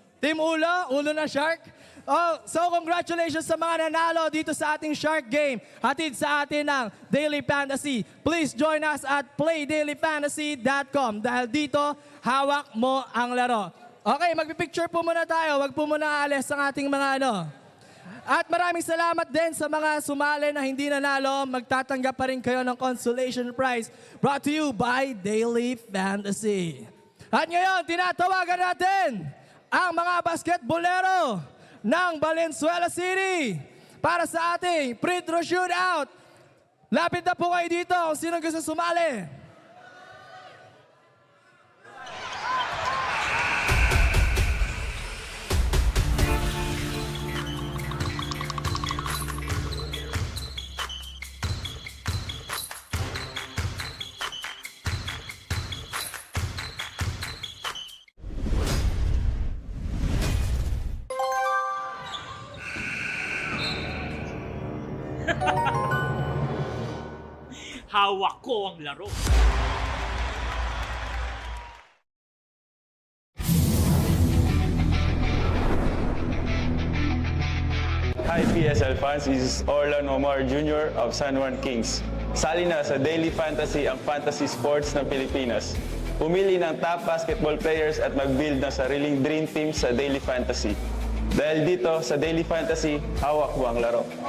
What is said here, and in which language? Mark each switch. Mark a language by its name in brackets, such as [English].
[Filipino] Team Ulo, Ulo na Shark. Oh, so congratulations sa mga nanalo dito sa ating Shark Game. Hatid sa atin ng Daily Fantasy. [English] Please join us at playdailyfantasy.com [Filipino] dahil dito, hawak mo ang laro. Okay, magpipicture po muna tayo. Wag po muna aalis ang ating mga ano. At maraming salamat din sa mga sumali na hindi nanalo. Magtatanggap pa rin kayo ng consolation prize [English] brought to you by Daily Fantasy. [Filipino] At ngayon, tinatawagan natin ang mga basketbolero ng Valenzuela City para sa ating free throw shootout. Lapit na po kayo dito kung sino gusto sumali. Hawak ko ang laro. [English] Hi PSL fans, this is Orlan Omar Jr. of San Juan Kings. [Filipino] Sali na sa Daily Fantasy ang fantasy sports ng Pilipinas. Pumili ng [English] top basketball players [Filipino] at mag-build ng sariling dream team sa Daily Fantasy. Dahil dito sa Daily Fantasy, hawak mo ang laro.